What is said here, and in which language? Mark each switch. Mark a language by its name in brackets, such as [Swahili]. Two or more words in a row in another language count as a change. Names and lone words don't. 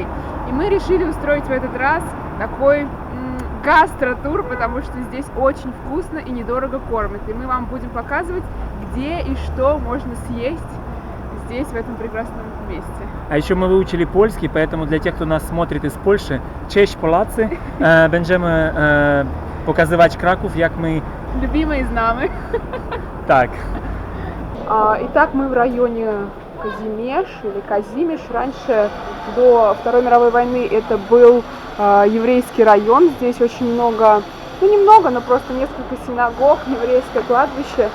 [Russian] И мы решили устроить в этот раз такой гастротур, потому что здесь очень вкусно и недорого кормят. И мы вам будем показывать, где и что можно съесть здесь, в этом прекрасном месте. А еще мы выучили польский, поэтому для тех, кто нас смотрит из Польши, [Polish] cześć Polacy, będziemy pokazywać Kraków, jak my... [Russian] Любимые знамы. Так. Итак, мы в районе Казимеш или Казимеш. Раньше, до Второй мировой войны, это был еврейский район. Здесь очень много, немного, но просто несколько синагог, еврейское кладбище.